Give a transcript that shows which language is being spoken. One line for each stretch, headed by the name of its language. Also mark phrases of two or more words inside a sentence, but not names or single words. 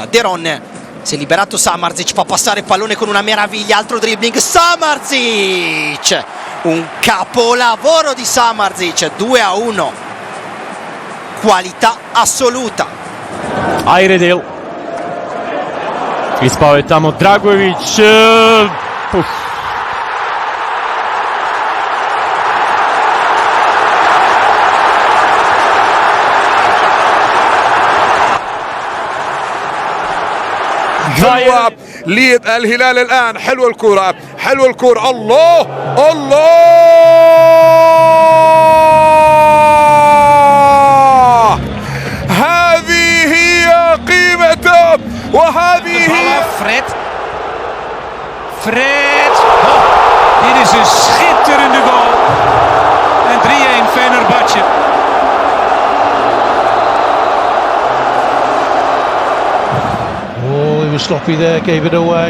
Italian: De Ron si è liberato, Samardzic fa passare il pallone con una meraviglia, altro dribbling, Samardzic, un capolavoro di Samardzic, 2-1, qualità assoluta.
Serbian: Ayredil, ispao je tamo Dragović,
Arabic: حلوة للهلال الآن، حلوة الكرة، الله هذه هي قيمته وهذه هي
Dutch: Fred, dit is een schitterende goal en 3-1 Fenerbahce.
English: He was sloppy there, gave it away.